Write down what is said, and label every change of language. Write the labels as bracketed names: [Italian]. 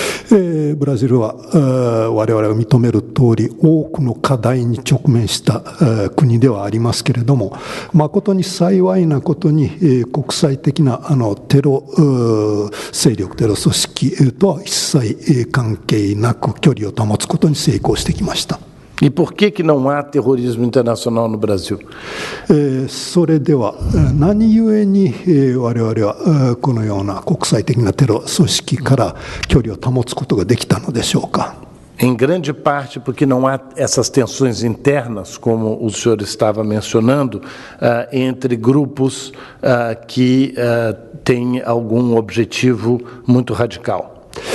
[Japanese] ブラジルは我々が認める通り多くの課題に直面した国ではありますけれども、誠に幸いなことに国際的なテロ勢力、テロ組織とは一切関係なく距離を保つことに成功してきました。 [Portuguese] E por que não há terrorismo internacional no Brasil? [Japanese] それでは何故に我々はこのような国際的なテロ組織から距離を保つことができたのでしょうか。 [Portuguese] Em grande parte porque não há essas tensões internas, como o senhor estava mencionando, entre grupos que têm algum objetivo muito radical.